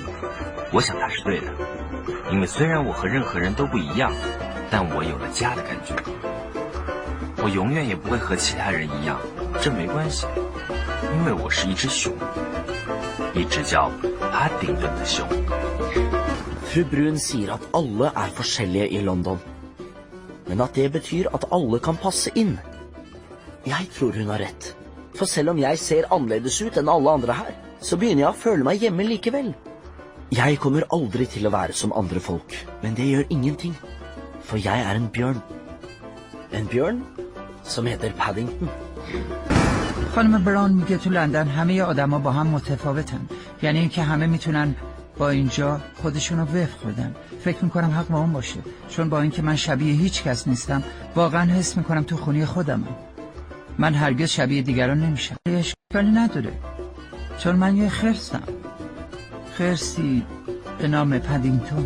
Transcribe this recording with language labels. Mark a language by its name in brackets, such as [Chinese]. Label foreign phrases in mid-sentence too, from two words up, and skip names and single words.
[Chinese] 我想她是对的，因为虽然我和任何人都不一样，但我有了家的感觉。我永远也不会和其他人一样，这没关系，因为我是一只熊，一只叫帕丁顿的熊。 [Norwegian] Fru Brun sier at alle er forskjellige i London, men at det betyr at alle kan passe inn. Jeg tror hun har rett, for selv om jeg ser annerledes ut enn alle andre her, så begynner jeg å føle meg hjemme likevel. Jeg kommer aldri til å være som andre folk, men det gjør ingenting, for jeg er en bjørn. En bjørn som heter Paddington. [Persian] خانم براون میگه تو لندن همه آدما با هم متفاوتن. یعنی اینکه همه میتونن با اینجا خودشونو وفق بدن. فکر میکنم حق با اون باشه، چون با اینکه من شبیه هیچ کس نیستم واقعا حس میکنم تو خونه خودمم. من هرگز شبیه دیگران نمیشم. اشکالی نداره، چون من یه خرسم، خرسی به نام پدینگتون.